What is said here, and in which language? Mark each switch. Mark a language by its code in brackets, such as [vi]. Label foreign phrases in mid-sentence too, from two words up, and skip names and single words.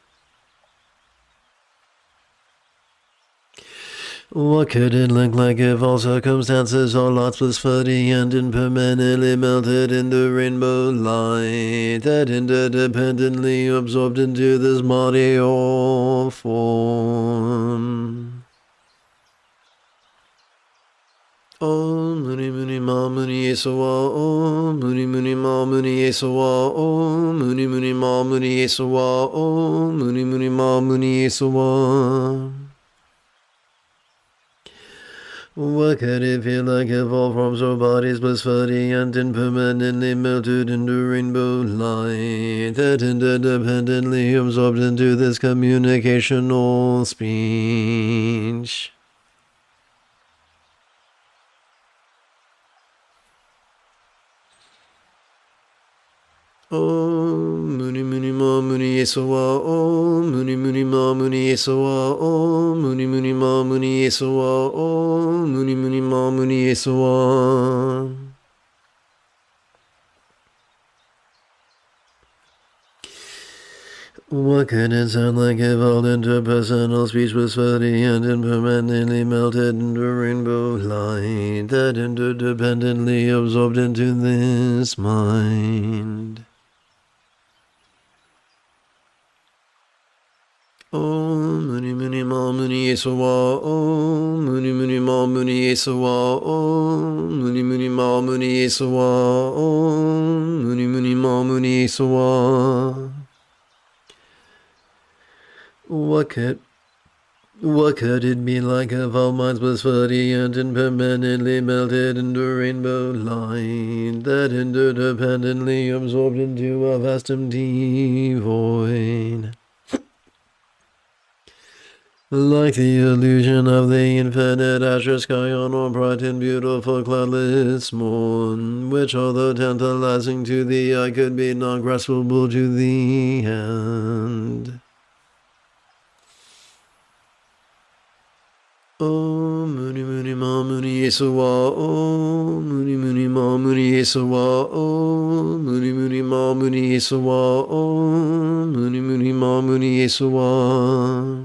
[en] What could it look like if all circumstances, all lots was floating and impermanently melted in the rainbow light that interdependently absorbed into this body or form? [sa] Om Muni Muni Ma Muni Yesawa Om Muni Muni Ma Muni Yesawa Om Muni Muni Ma Muni Yesawa Om Muni Muni Ma Muni Yesawa. [en] What could it feel like if all forms or bodies blissfully and impermanently melted into rainbow light that interdependently absorbed into this communicational speech? [sa] Om Muni Muni Ma Muni Yesowa Om Muni Muni Ma Muni Yesowa Om Muni Muni Ma Muni Yesowa Om Muni Muni Ma Muni Yesowa. [en] What could it sound like if all interpersonal speech was fully and impermanently melted into rainbow light that interdependently absorbed into this mind? [sa] Om Muni Muni Ma Muni Yesowa Om Muni Muni Ma Muni Yesowa Om Muni Muni Ma Muni Yesowa Om Muni Muni Ma Muni Yesowa. [en] What could it be like if all minds blissfully and impermanently melted into rainbow light that interdependently absorbed into a vast empty void? Like the illusion of the infinite azure sky on a bright and beautiful cloudless morn, which although tantalizing to the eye could be not graspable to the hand. [sa] Om Muni Muni Ma Muni Yesowa Om Muni Muni Ma Muni Yesowa Om Muni Muni Ma Muni Yesowa Om Muni Muni Ma Muni Yesowa.